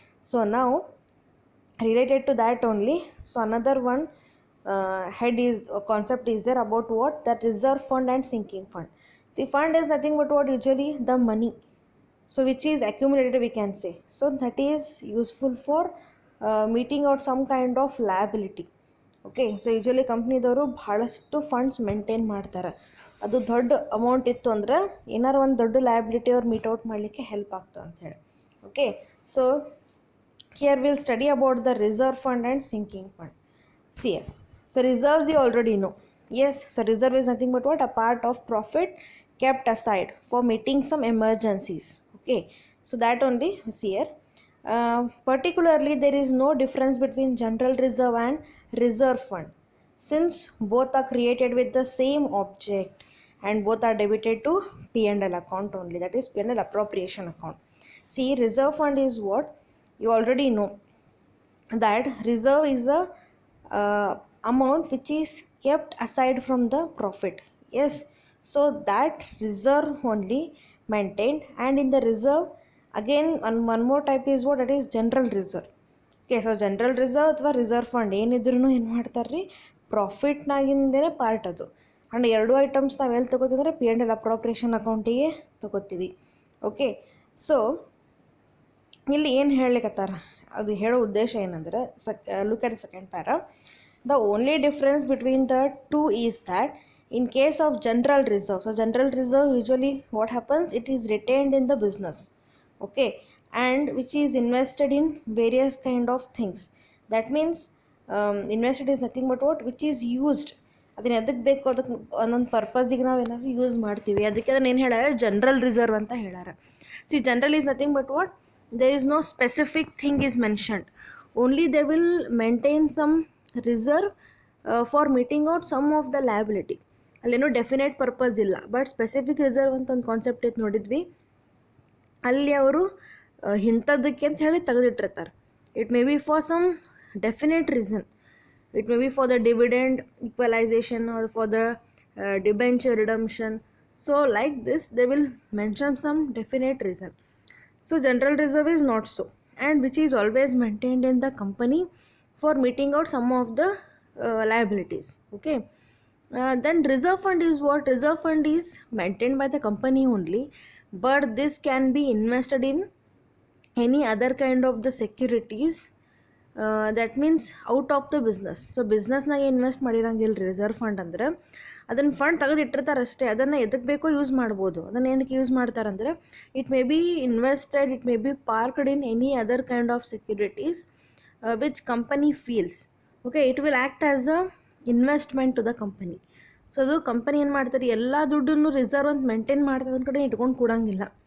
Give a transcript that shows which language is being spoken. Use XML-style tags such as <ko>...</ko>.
<en>So now related to that only, so another one head is concept is there about what, that reserve fund and sinking fund. See, fund is nothing but what, usually the money, so which is accumulated, we can say, so that is useful for meeting out some kind of liability.</en> <kn>Okay, so usually ಕಂಪ್ನಿದವರು ಭಾಳಷ್ಟು funds maintain ಮಾಡ್ತಾರೆ. ಅದು ದೊಡ್ಡ amount ಇತ್ತು ಅಂದ್ರೆ ಏನಾರು ಒಂದು ದೊಡ್ಡ liability ಅವ್ರು ಮೀಟ್ ಔಟ್ ಮಾಡಲಿಕ್ಕೆ ಹೆಲ್ಪ್ ಆಗ್ತದೆ ಅಂಥೇಳಿ.</kn> <en>Okay, so here we'll study about the reserve fund and sinking fund. See here. So reserves you already know. Yes, so reserve is nothing but what, a part of profit kept aside for meeting some emergencies. Okay, so that only see here. Particularly there is no difference between general reserve and reserve fund, since both are created with the same object and both are debited to P&L account only, that is P&L appropriation account. See, reserve fund is what, you already know that reserve is a amount which is kept aside from the profit. Yes, so that reserve only maintained. And in the reserve again one more type is what, that is general reserve. Okay, so general reserve</en> <kn>ಅಥವಾ reserve fund ಏನಿದ್ರು ಏನು ಮಾಡ್ತಾರೆ ರೀ, ಪ್ರಾಫಿಟ್ನಾಗಿಂದೇ part ಅದು. And ಎರಡು items ನಾವು ಎಲ್ಲಿ ತೊಗೋತೀವಿ ಅಂದರೆ P&L ಅಪ್ರೋಪ್ರಿಯೇಷನ್ ಅಕೌಂಟಿಗೆ ತೊಗೋತೀವಿ. ಓಕೆ, ಸೊ ಇಲ್ಲಿ ಏನು ಹೇಳಲಿಕ್ಕತ್ತಾರ, ಅದು ಹೇಳೋ ಉದ್ದೇಶ ಏನಂದ್ರೆ,</kn> <en>Look at second para. The only difference between the two is that in case of general reserve, so general reserve usually what happens, it is retained in the business. Okay, and which is invested in various kind of things. That means invested is nothing but what, which is used.</en> <kn>ಅದನ್ನ ಎದಕ್ಕೆ ಬೇಕು, ಅದಕ್ಕೆ ಒಂದೊಂದು ಪರ್ಪಸ್ಸಿಗೆ ನಾವು ಏನಾದ್ರು use ಮಾಡ್ತೀವಿ, ಅದಕ್ಕೆ ಅದನ್ನ ಏನು ಹೇಳ್ಯಾರ, ಜನರಲ್ ರಿಸರ್ವ್ ಅಂತ ಹೇಳ್ಯಾರ.</kn> <en>See, general is nothing but what, there is no specific thing is mentioned, only they will maintain some reserve for meeting out some of the liability.</en> <kn>ಅಲ್ಲೇನೋ ಡೆಫಿನೆಟ್ ಪರ್ಪಸ್ ಇಲ್ಲ, but specific reserve ಅಂತ ಒಂದು concept ಇತ್ತು ನೋಡಿದ್ವಿ, ಅಲ್ಲಿ ಅವರು ಇಂಥದ್ದಕ್ಕೆ ಅಂತ ಹೇಳಿ ತೆಗೆದಿಟ್ಟಿರ್ತಾರೆ.</kn> <en>It may be for some definite reason, it may be for the dividend equalisation or for the debenture redemption. So like this they will mention some definite reason. So general reserve is not so, and which is always maintained in the company for meeting out some of the liabilities. Okay, then reserve fund is what, reserve fund is maintained by the company only, but this can be invested in any other kind of the securities, that means out of the business.</en> <kn>So ಬಿಸ್ನೆಸ್ನಾಗ invest ಮಾಡಿರಂಗಿಲ್ಲ reserve fund ಅಂದ್ರೆ, ಅದನ್ನು fund ತೆಗೆದಿಟ್ಟಿರ್ತಾರೆ ಅಷ್ಟೇ, ಅದನ್ನು ಎದಕ್ಕೆ ಬೇಕೋ use ಮಾಡ್ಬೋದು. ಅದನ್ನು ಏನಕ್ಕೆ use ಮಾಡ್ತಾರಂದ್ರೆ,</kn> <en>It may be invested, it may be parked in any other kind of securities which company feels.</en> <kn>Okay,</kn> <en>It will act as a investment to the company.</en> <kn>So ಅದು company ಏನು ಮಾಡ್ತಾರೆ, ಎಲ್ಲ ದುಡ್ಡನ್ನು reserve ಅಂತ maintain ಮಾಡ್ತದೆ, ಒಂದು ಕಡೆ ಇಟ್ಕೊಂಡು ಕೊಡೋಂಗಿಲ್ಲ.</kn>